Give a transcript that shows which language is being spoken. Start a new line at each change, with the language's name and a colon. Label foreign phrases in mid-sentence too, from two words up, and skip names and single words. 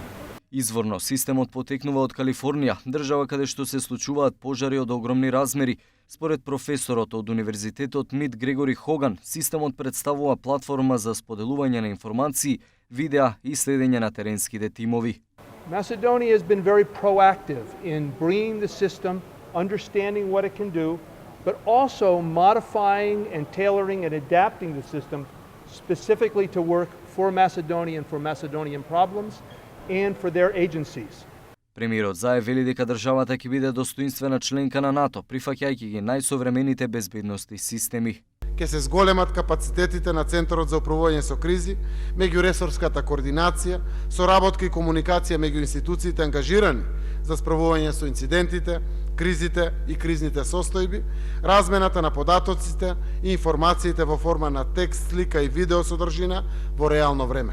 Macedonian: Изворно, системот потекнува од Калифорнија, држава каде што се случуваат пожари од огромни размери. Според професорот од Универзитетот МИТ Грегори Хоган, системот представува платформа за споделување на информации, видеа и следење на теренските тимови.
English: Macedonia has been very proactive in bringing the system, understanding what it can do, but also modifying and tailoring and adapting the system specifically to work for Macedonia and for Macedonian problems and for their agencies.
Macedonian: Премиерот Заев вели дека државата ќе биде достоинствена членка на НАТО, прифаќајќи ги најсовремените безбедности системи. Ќе се зголемат капацитетите на Центарот за управување со кризи, меѓуресорската координација, соработка и комуникација меѓу институциите ангажирани за справување со инцидентите, кризите и кризните состојби, размената на податоците и информациите во форма на текст, слика и видео содржина во реално време.